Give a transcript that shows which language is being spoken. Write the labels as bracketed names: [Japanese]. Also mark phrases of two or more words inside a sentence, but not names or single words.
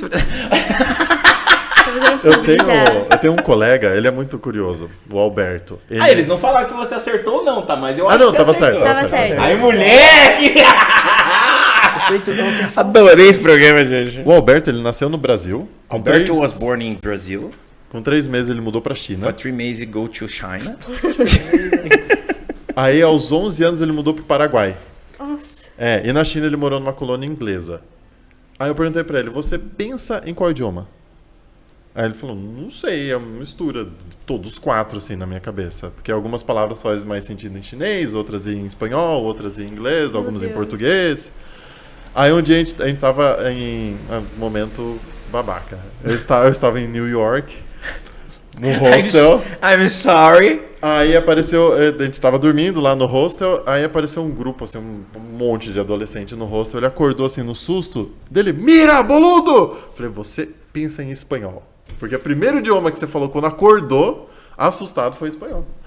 [Portuguese] Tô fazendo publi já. Eu tenho um colega, ele é muito curioso, o Alberto. Ah, eles não falaram que você acertou não, tá? Mas eu Ah, acho não, que você tava acertou. certo, Tava certo. Aí, moleque! conceito não se fala. Adorei esse programa, gente. O Alberto, ele nasceu no Brasil. [English] Alberto was born in Brazil. [Portuguese] Com 3 meses ele mudou pra China. [English] For 3 meses go to China. [Portuguese] Aí aos 11 anos ele mudou pro Paraguai. Nossa. E na China ele morou numa colônia inglesa. Aí eu perguntei pra ele, você pensa em qual idioma? Aí ele falou, não sei, é uma mistura de todos os 4, assim, na minha cabeça. Porque algumas palavras fazem mais sentido em chinês, outras em espanhol, outras em inglês, algumas em português. Aí um dia a gente tava em um momento babaca. Eu estava em New York, no hostel. [English] I'm sorry. [Portuguese] Aí apareceu, a gente tava dormindo lá no hostel, aí apareceu um grupo, assim, um monte de adolescente no hostel. Ele acordou, assim, no susto dele, [Spanish] mira, boludo! [Portuguese] Falei, você pensa em espanhol. Porque o primeiro idioma que você falou quando acordou, assustado, foi espanhol.